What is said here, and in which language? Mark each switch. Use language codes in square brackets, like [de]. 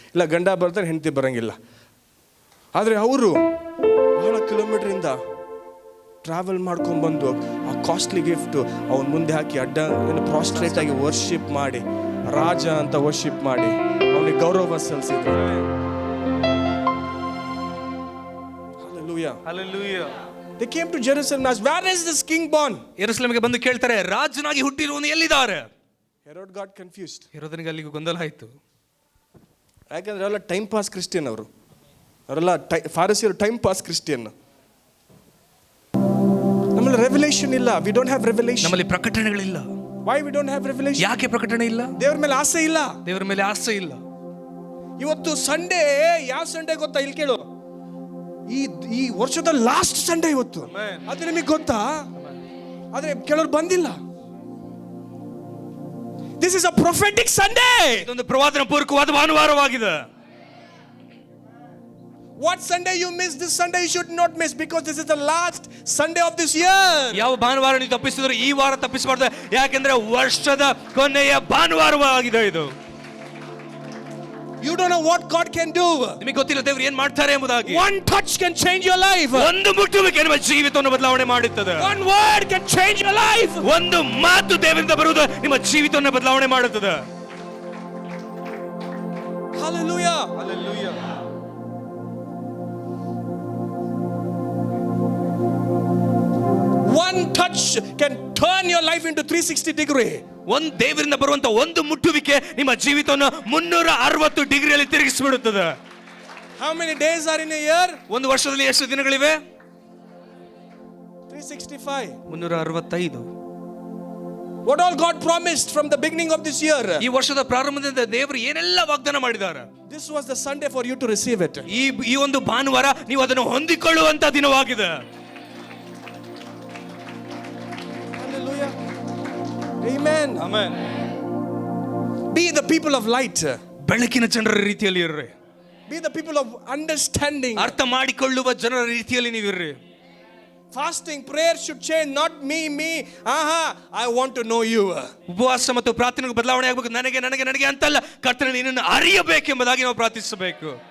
[kn] ಇಲ್ಲ, ಗಂಡ ಬರ್ತಾರೆ, ಹೆಂಡತಿ ಬರಂಗಿಲ್ಲ. ಆದರೆ ಅವರು ಬಹಳ ಕಿಲೋಮೀಟ್ರಿಂದ ಟ್ರಾವೆಲ್ ಮಾಡ್ಕೊಂಡ್ಬಂದು ಆ ಕಾಸ್ಟ್ಲಿ ಗಿಫ್ಟು ಅವನ ಮುಂದೆ ಹಾಕಿ ಪ್ರಾಸ್ಟ್ರೇಟ್ ಆಗಿ ವರ್ಷಿಪ್ ಮಾಡಿ, ರಾಜ ಅಂತ ವರ್ಷಿಪ್ ಮಾಡಿ ಅವನಿಗೆ ಗೌರವ ಸಲ್ಲಿಸಿದ್ರು. [en] Hallelujah. They came to Jerusalem and asked, where is this king born? [kn] ಯೆರೂಸಲೇಮಿಗೆ ಬಂದು ಕೇಳ್ತಾರೆ, ರಾಜನಾಗಿ ಹುಟ್ಟಿರುವನು ಎಲ್ಲಿದ್ದಾರೆ? [en] Herod got confused. [kn] ಹೆರೋದನಿಗೆ ಅಲ್ಲಿಗೆ ಗೊಂದಲ ಆಯಿತು. ಯಾಕಂದ್ರೆ ಅವರೆಲ್ಲ ಟೈಮ್ ಪಾಸ್ ಕ್ರಿಶ್ಚಿಯನ್, ಅವರೆಲ್ಲ ಫಾರಿಸಿಯರು ಟೈಮ್ ಪಾಸ್ ಕ್ರಿಶ್ಚಿಯನ್. ನಮ್ಮಲ್ಲಿ ರೆವಲೇಷನ್ ಇಲ್ಲ. [en] We don't have revelation. [kn] ನಮ್ಮಲ್ಲಿ ಪ್ರಕಟಣೆಗಳಿಲ್ಲ. [en] Why we don't have revelation? [kn] ಯಾಕೆ ಪ್ರಕಟಣೆ ಇಲ್ಲ? ದೇವರ ಮೇಲೆ ಆಸೆ ಇಲ್ಲ. ದೇವರ ಮೇಲೆ ಆಸೆ ಇಲ್ಲ. ಇವತ್ತು ಸಂಡೇ, ಯಾವ ಸಂಡೇ ಗೊತ್ತಾ? ಇಲ್ಲಿ ಕೇಳು, ಈ ವರ್ಷದ ಲಾಸ್ಟ್ ಸಂಡೇ ಇವತ್ತು. ಅದು ನಿಮಗೆ ಗೊತ್ತಾ? ಆದ್ರೆ ಕೆಲವರು ಬಂದಿಲ್ಲ. [en] This is a prophetic Sunday. [kn] ಇದೊಂದು ಪ್ರವಾದನ ಪೂರ್ವಕವಾದ ಭಾನುವಾರವಾಗಿದೆ. [en] What Sunday you miss, this Sunday you should not miss, because this is the last Sunday of this year. [kn] ಯಾವ ಭಾನುವಾರ ನೀವು ತಪ್ಪಿಸಿದ್ರು ಈ ವಾರ ತಪ್ಪಿಸಬಾರದು, ಯಾಕೆಂದ್ರೆ ವರ್ಷದ ಕೊನೆಯ ಭಾನುವಾರವಾಗಿದೆ ಇದು. [en] You don't know what God can do. [kn] ನಿಮಗೆ ಗೊತ್ತಿಲ್ಲ ದೇವರು ಏನು ಮಾಡ್ತಾರೆ ಎಂಬುದಾಗಿ. [en] One touch can change your life. [kn] ಒಂದು ಮುಟ್ಟುವಿಕೆ ನಿಮ್ಮ ಜೀವಿತವನ್ನು ಬದಲಾವಣೆ ಮಾಡುತ್ತದೆ. [en] One word can change your life. [kn] ಒಂದು ಮಾತು ದೇವರಿಂದ ಬರುವುದು ನಿಮ್ಮ ಜೀವಿತವನ್ನು ಬದಲಾವಣೆ ಮಾಡುತ್ತದೆ. [en] Hallelujah. One touch can turn your life into 360 degree. [kn] ಒಂದು ದೇವರಿಂದ ಬರುವಂತ ಒಂದು ಮುಟ್ಟುವಿಕೆ ನಿಮ್ಮ ಜೀವಿತವನ್ನು 360 ಡಿಗ್ರಿಯಲ್ಲಿ ತಿರುಗಿಸಿಬಿಡುತ್ತದೆ. [en] How many days are in a year? [kn] ಒಂದು ವರ್ಷದಲ್ಲಿ ಎಷ್ಟು ದಿನಗಳಿವೆ? [en] 365. [kn] 365. [en] What all God promised from the beginning of this year. [kn] ಈ ವರ್ಷದ ಪ್ರಾರಂಭದಿಂದ ದೇವರು ಏನೆಲ್ಲ ವಾಗ್ದಾನ ಮಾಡಿದ್ದಾರೆ. [en] This was the Sunday for you to receive it. [kn] ಈ ಒಂದು ಭಾನುವಾರ ನೀವು ಅದನ್ನು ಹೊಂದಿಕೊಳ್ಳುವಂತ ದಿನವಾಗಿದೆ. [en] Hallelujah. Amen. [kn] Amen. [en] Be the people of light. [kn] ಬೆಳಕಿನ ಜನರ ರೀತಿಯಲ್ಲಿ ಇರ್ರಿ. [en] Be the people of understanding. [kn] ಅರ್ಥ ಮಾಡಿಕೊಳ್ಳುವ ಜನರ ರೀತಿಯಲ್ಲಿ ನೀವಿರ್ರಿ. [en] Fasting, prayer should change, not me. I want to know you. [kn] ಉಪವಾಸ ಮತ್ತು ಪ್ರಾರ್ಥನೆಗೆ ಬದಲಾವಣೆ ಆಗಬೇಕು. ನನಗೆ ಅಂತಲ್ಲ, ಕರ್ತನೇ ನಿನ್ನನ್ನು ಅರಿಯಬೇಕೆಂಬುದಾಗಿ ನಾವು ಪ್ರಾರ್ಥಿಸಬೇಕು.